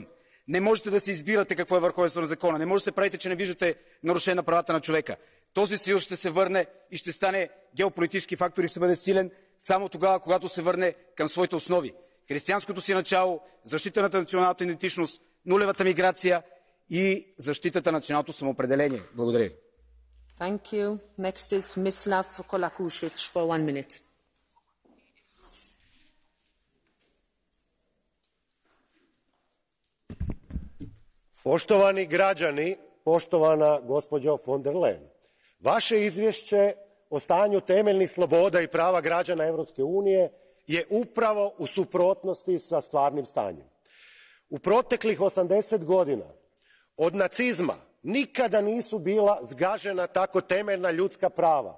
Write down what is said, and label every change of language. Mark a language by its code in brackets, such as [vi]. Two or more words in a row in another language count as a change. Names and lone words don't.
[bg] Не можете да си избирате какво е върховенство на закона. Не може да се правите, че не виждате нарушение на правата на човека. Този съюз ще се върне и ще стане геополитически фактор и ще бъде силен само тогава, когато се върне към своите основи. Християнското си начало, защитата на националната идентичност, нулевата миграция и защитата на националното самоопределение. Благодаря ви. [en] Thank you. Next is Mislav Kolakušić for 1 minute. [hr] Poštovani građani, poštovana gospođo von der Leyen, vaše izvješće o stanju temeljnih sloboda i prava građana Europske unije je upravo u suprotnosti sa stvarnim stanjem. U proteklih 80 godina, od nacizma nikada nisu bila zgažena tako temeljna ljudska prava.